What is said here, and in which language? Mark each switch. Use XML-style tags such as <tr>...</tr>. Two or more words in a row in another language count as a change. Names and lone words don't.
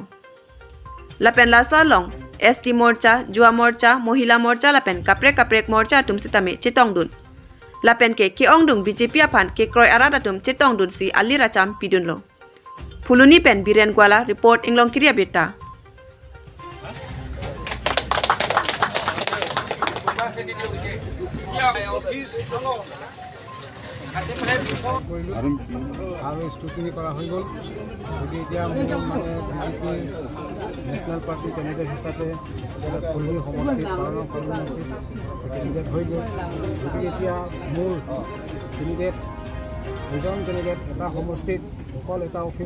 <mjw>Lapen laso long ST Morcha, Yuva Morcha, Mohila Morcha lapen kaprek Morcha tum sitame chetong dun. Lapen ke keong dung BJP apan ke kroy arada tum chetong dun si ali racham pidun lo. Phuloni pen biren gwala report inglong kriya beta.</mjw> <as>আৰু স্কুটিনি কৰা হৈ গ'ল গতিকে এতিয়া মোৰ মানে</as> <en>BJP national party candidate</en> <as>হিচাপে ফলনি সমষ্টিত কেণ্ডিডেট হৈ গ'ল গতিকে এতিয়া মোৰ কেণ্ডিডেট দুজন কেণ্ডিডেট এটা সমষ্টিত অকল এটা অফিচ</as>